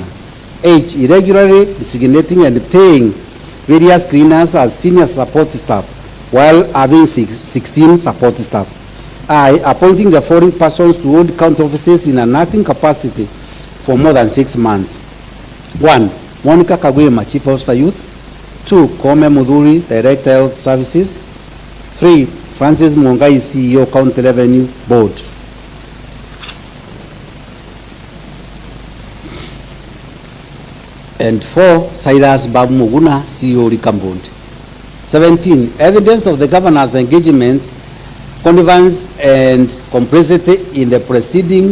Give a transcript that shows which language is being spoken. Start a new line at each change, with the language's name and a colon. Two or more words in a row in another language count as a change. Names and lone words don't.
English: H, irregularly designating and paying various cleaners as senior support staff while having 16 support staff. I, appointing the foreign persons to hold county offices in an acting capacity for more than 6 months. 1, Monica Kawira, Chief Officer Youth. 2, Kome Muduri, Director Health Services. 3, Francis Mwangaza, CEO, County Revenue Board. And 4, Cyrus Babu Muguna, CEO, Rikambond. 17, evidence of the governor's engagement, connivance and complicity in the proceeding.